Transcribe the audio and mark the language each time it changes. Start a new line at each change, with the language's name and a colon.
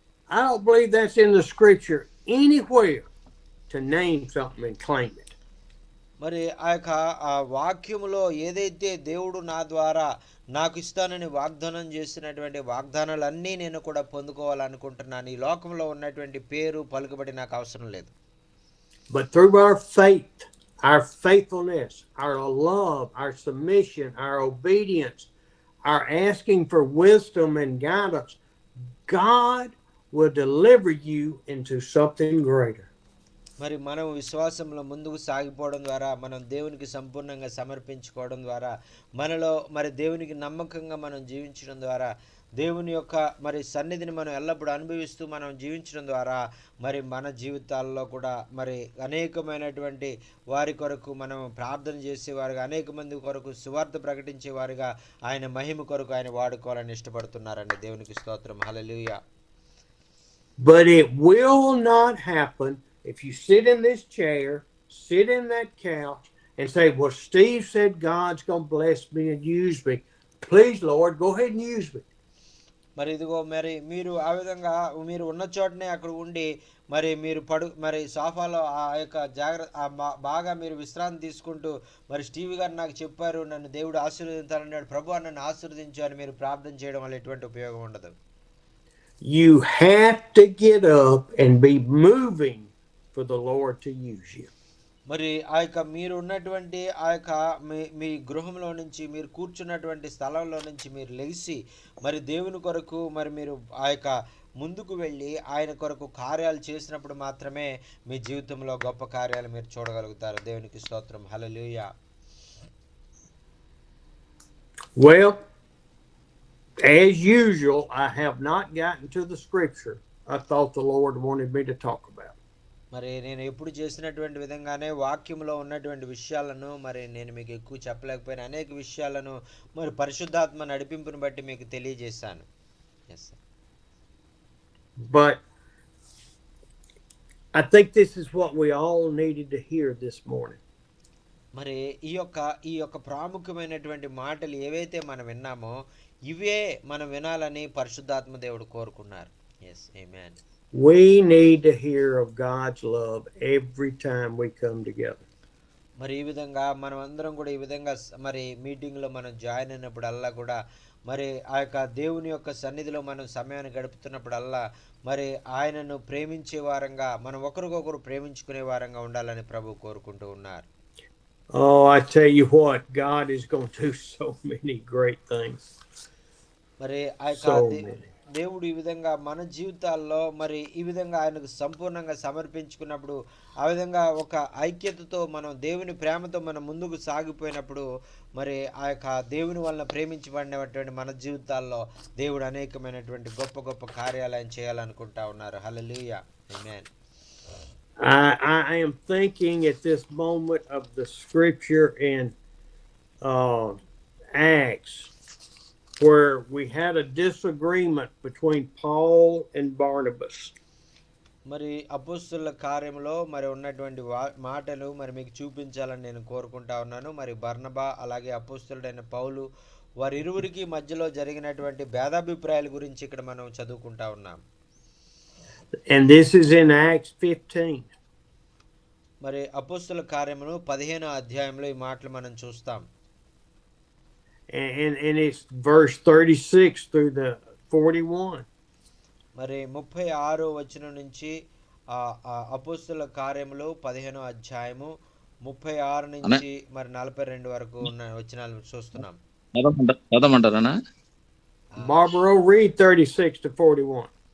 English: I don't believe that's in the scripture anywhere to name something and claim it.
Telugu: మరి ఆ యొక్క ఆ వాక్యములో ఏదైతే దేవుడు నా ద్వారా నాకు ఇస్తానని వాగ్దానం చేసినటువంటి వాగ్దానాలన్నీ నేను కూడా పొందుకోవాలనుకుంటున్నాను. ఈ లోకంలో ఉన్నటువంటి పేరు పలుకుబడి నాకు అవసరం లేదు.
English: But through our faith, our faithfulness, our love, our submission, our obedience, our asking for wisdom and guidance, God will deliver you into something greater.
Telugu: మరి మనం విశ్వాసంలో ముందుకు సాగిపోవడం ద్వారా, మనం దేవునికి సంపూర్ణంగా సమర్పించుకోవడం ద్వారా, మనలో మరి దేవునికి నమ్మకంగా మనం జీవించడం ద్వారా, దేవుని యొక్క మరి సన్నిధిని మనం ఎల్లప్పుడూ అనుభవిస్తూ మనం జీవించడం ద్వారా మరి మన జీవితాల్లో కూడా మరి అనేకమైనటువంటి వారి కొరకు మనం ప్రార్థన చేసేవారుగా, అనేక మంది కొరకు సువార్త ప్రకటించేవారుగా ఆయన మహిమ కొరకు ఆయన వాడుకోవాలని ఇష్టపడుతున్నారండి. దేవునికి స్తోత్రం. హల్లెలూయా.
English: But it will not happen if you sit in this chair, sit in that couch, and say, well, Steve said God's going to bless me and use me. Please, Lord, go ahead and use me.
Telugu: మరి ఇదిగో మరి మీరు ఆ విధంగా మీరు ఉన్న చోటనే అక్కడ ఉండి మరి సోఫాలో ఆ యొక్క బాగా మీరు విశ్రాంతి తీసుకుంటూ మరి స్టీవ్ గారు నాకు చెప్పారు, నన్ను దేవుడు ఆశీర్వదించాలన్నాడు, ప్రభు నన్ను ఆశీర్వదించు అని మీరు ప్రార్థన చేయడం వల్ల ఎటువంటి ఉపయోగం ఉండదు.
English: You have to get up and be moving for the Lord to use you.
Telugu: మరి ఆ యొక్క మీరు ఉన్నటువంటి ఆ యొక్క మీ గృహంలో నుంచి, మీరు కూర్చున్నటువంటి స్థలంలో నుంచి మీరు లెగిసి మరి దేవుని కొరకు మరి మీరు ఆ యొక్క ముందుకు వెళ్ళి ఆయన కొరకు కార్యాలు చేసినప్పుడు మాత్రమే మీ జీవితంలో గొప్ప కార్యాలు మీరు చూడగలుగుతారు. దేవునికి స్తోత్రం. హల్లెలూయా.
English: Well, as usual, I have not gotten to the scripture I thought the Lord wanted me to talk about.
Telugu: మరి నేను ఎప్పుడు చేసినటువంటి విధంగానే వాక్యంలో ఉన్నటువంటి విషయాలను మరి నేను మీకు ఎక్కువ చెప్పలేకపోయిన అనేక విషయాలను మరి పరిశుద్ధాత్మ నడిపింపుని బట్టి మీకు తెలియజేశాను.
English: Yes, sir. But I think this is what we all needed to hear this morning.
Telugu: మరి ఈ యొక్క ప్రాముఖ్యమైనటువంటి మాటలు ఏవైతే మనం విన్నామో ఇవే మనం వినాలని పరిశుద్ధాత్మ దేవుడు కోరుకున్నారు.
English: Yes, amen. We need to hear of God's love every time we come together.
Telugu: మరి ఈ విధంగా మనం అందరం కూడా ఈ విధంగా మరి మీటింగ్లో మనం జాయిన్ అయినప్పుడల్లా కూడా మరి ఆ యొక్క దేవుని యొక్క సన్నిధిలో మనం సమయాన్ని గడుపుతున్నప్పుడల్లా మరి ఆయనను ప్రేమించే వారంగా, మనం ఒకరికొకరు ప్రేమించుకునే వారంగా ఉండాలని ప్రభు కోరుకుంటూ ఉన్నారు.
English: Oh, I tell you what, God is going to do so many great things.
Telugu: మరి ఆ యొక్క దేవుడు ఈ విధంగా మన జీవితాల్లో మరి ఈ విధంగా ఆయనకు సంపూర్ణంగా సమర్పించుకున్నప్పుడు, ఆ విధంగా ఒక ఐక్యతతో మనం దేవుని ప్రేమతో మనం ముందుకు సాగిపోయినప్పుడు మరి ఆ యొక్క దేవుని వలన ప్రేమించబడినటువంటి మన జీవితాల్లో దేవుడు అనేకమైనటువంటి గొప్ప గొప్ప కార్యాలు ఆయన చేయాలనుకుంటా ఉన్నారు. హల్లెలూయా. ఆమేన్.
English: I am thinking at this moment of the scripture in Acts, where we had a disagreement between Paul and Barnabas.
Telugu: మరి అపోస్తలుల కార్యములో మరి ఉన్నటువంటి మాటలు మరి మీకు చూపించాలని నేను కోరుకుంటా ఉన్నాను. మరి బర్నబా అలాగే అపోస్తలుడైన పౌలు వారిరువురికి మధ్యలో జరిగినటువంటి భేదాభిప్రాయాల గురించి ఇక్కడ మనం చదువుకుంటా ఉన్నాం.
English: And this is in Acts 15.
Telugu: మరి అపోస్తలుల కార్యములు 15వ అధ్యాయంలో ఈ మాటలు మనం చూస్తాం.
English: And it's verse 36 through the 41.
Telugu: మరి 36 వచనం నుంచి అపోస్తుల కార్యములు 15వ అధ్యాయము 36 నుంచి మరి 42 వరకు ఉన్న వచనాలు చూస్తున్నాం. చదవమంటారా?
English: Barbara, read 36 to 41.